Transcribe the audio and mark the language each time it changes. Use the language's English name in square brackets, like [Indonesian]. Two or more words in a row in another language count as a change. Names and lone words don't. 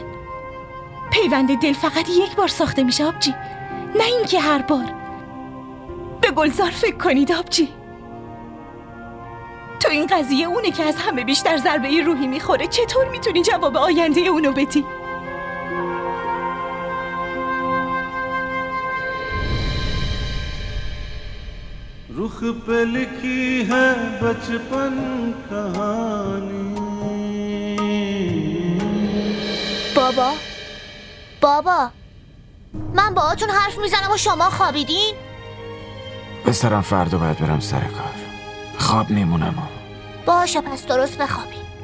[Persian] پیوند دل فقط یک بار ساخته میشه آبجی، نه اینکه هر بار. به گلزار فکر کنید آبجی. تو این قضیه اونه که از همه بیشتر ضربه روحی میخوره. چطور میتونی جواب آینده اونو بدی؟ [Hindi] रुख पे लिखी है बचपन कहानी. [Persian] بابا من باهاتون حرف میزنم و شما خوابیدین؟ پسرم فردا باید برم سر کار. خواب میمونم. باشه پس درست بخوابین.